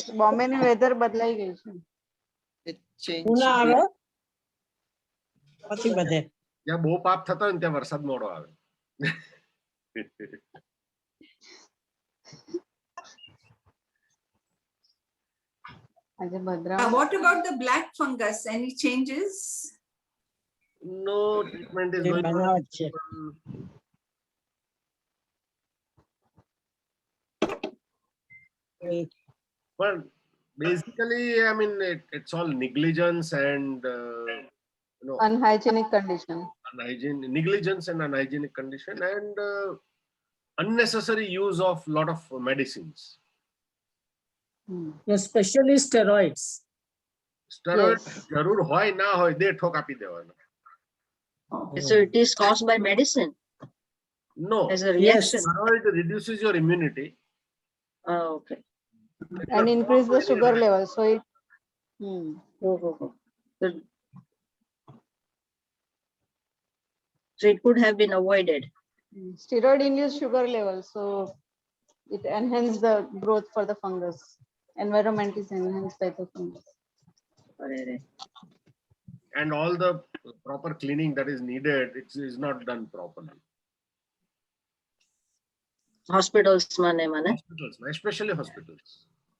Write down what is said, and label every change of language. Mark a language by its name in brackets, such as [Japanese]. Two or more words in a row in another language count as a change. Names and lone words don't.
[Gujarati] બોમ્બે નું વેધર બદલાઈ ગયું છે પૂના આવે પછી બધે જ્યાં બહુ પાપ થતો હોય ને ત્યાં વરસાદ મોડો આવે આજે ભદ્રા [English] What about the black fungus? Any changes? No treatment is એ going [Gujarati] બનાવટ છે [English] Well, basically, I mean, it's all negligence and unhygienic condition negligence and unhygienic condition and unnecessary use of lot of medicines. Especially steroids. Steroid Yes. [Gujarati] જરૂર હોય ના હોય દે ઠોક આપી દેવાનો. [English] so it is caused by medicine No, as a reaction steroid reduces your immunity. okay and increase the sugar level so it so it could have been avoided steroid induced sugar level so it enhances the growth for the fungus environment is enhanced by the fungus And all the proper cleaning that is needed, it is not done properly. [Gujarati] hospitals માં ને મને [English] Hospitals, especially hospitals.